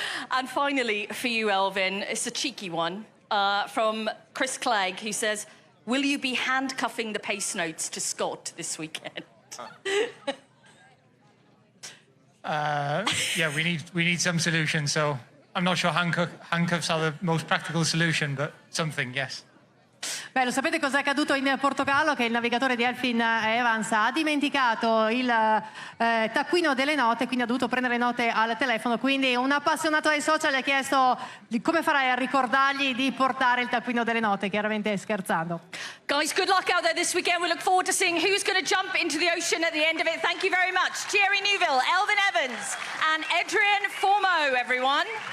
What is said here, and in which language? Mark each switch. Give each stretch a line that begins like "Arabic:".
English: And finally, for you, Elvin, it's a cheeky one from Chris Clegg, who says, will you be handcuffing the pace notes to Scott this weekend? yeah, we need some solution. So I'm not sure handcuffs are the most practical solution, but something, yes.
Italian: Beh, lo sapete cosa è accaduto in Portogallo? Che il navigatore di Elfyn Evans ha dimenticato il taccuino delle note, quindi ha dovuto prendere note al telefono. Quindi un appassionato ai social ha chiesto come farai a ricordargli di portare il taccuino delle note, chiaramente scherzando.
English: Guys, good luck out there this weekend. We look forward to seeing who's going to jump into the ocean at the end of it. Thank you very much. Thierry Neuville, Elfyn Evans and Adrian Formeau, everyone.